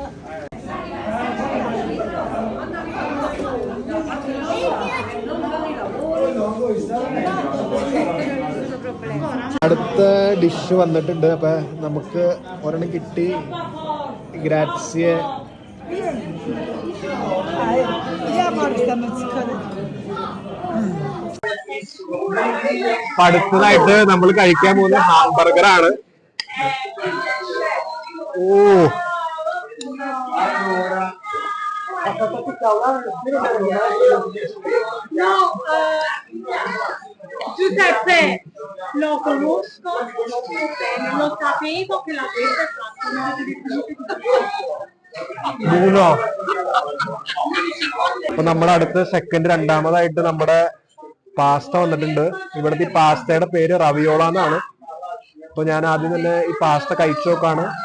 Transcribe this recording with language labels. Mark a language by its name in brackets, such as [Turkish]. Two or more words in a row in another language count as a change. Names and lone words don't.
[Malayalam] അടുത്ത ഡിഷ് വന്നിട്ടുണ്ട്. അപ്പൊ നമുക്ക് ഒരെണ്ണം കിട്ടി. ഗ്രാസിയെ. അടുത്തതായിട്ട് നമ്മൾ കഴിക്കാൻ പോകുന്ന ഹാംബർഗർ ആണ്. [Italian] Giuseppe, lo conosco, non sapevo che l'avesse [Malayalam] മൂന്നോ. അപ്പൊ നമ്മുടെ അടുത്ത് രണ്ടാമതായിട്ട് നമ്മുടെ പാസ്ത വന്നിട്ടുണ്ട്. ഇവിടുത്തെ ഈ പാസ്തയുടെ പേര് റവിയോള എന്നാണ്. അപ്പൊ ഞാൻ ആദ്യം തന്നെ ഈ പാസ്ത കഴിച്ചു നോക്കാണ്.